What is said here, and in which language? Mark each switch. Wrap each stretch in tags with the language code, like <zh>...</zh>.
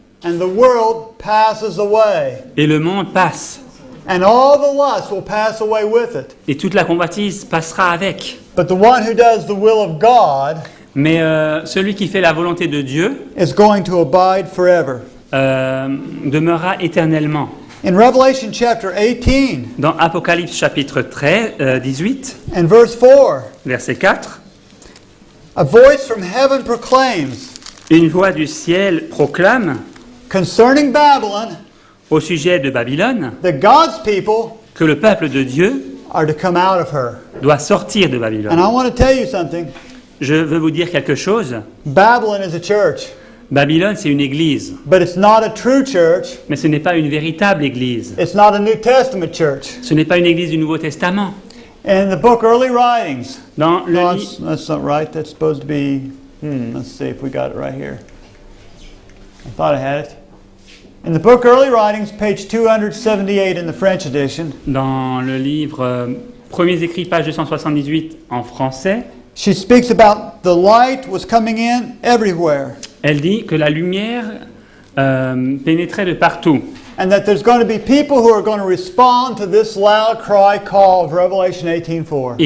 <en>and the world passes away.</en> <fr>Et le monde passe,</fr> <en>And all the lust will pass away with it.</en> <fr>et toute la convoitise passera avec.</fr> <en>But the one who does the will of God</en> <fr>Mais celui qui fait la volonté de Dieu</fr> <en>is going to abide forever."</en> <fr>demeurera éternellement.</fr> <en>In Revelation chapter 18</en> <fr>Dans Apocalypse chapitre 18,</fr> <en>and verse 4,</en> <fr>verset 4,</fr> <en>a voice from heaven proclaims</en> <fr>une voix du ciel proclame</fr> <en>concerning Babylon</en> <fr>au sujet de Babylone</fr> <en>that God's people</en> <fr>que le peuple de Dieu</fr> <en>are to come out of her.</en> <fr>doit sortir de</fr> <en>And</en> <fr>Babylone.</fr> <en>I want to tell you something.</en> <fr>Je veux vous dire quelque chose.</fr> <en>Babylon is a church,</en> <fr>Babylone, c'est une église,</fr> <en>but it's not a true church.</en> <fr>mais ce n'est pas une véritable église.</fr> <en>It's not a New Testament church.</en> <fr>Ce n'est pas une église du Nouveau Testament.</fr> <en>In the book Early Writings,</en> <fr>Dans le</fr> <en>no, li- that's not right. That's supposed to be, let's see if we got it right here. I thought I had it. In the book Early Writings, page 278 in the French edition,</en> <fr>dans le livre Premiers écrits, page 278 en français,</fr> <en>she speaks about the light was coming in everywhere,</en> <fr>elle dit que la lumière pénétrait de partout</fr> <en>and that there's going to be people who are going to respond to this loud cry call of Revelation 18:4.</en>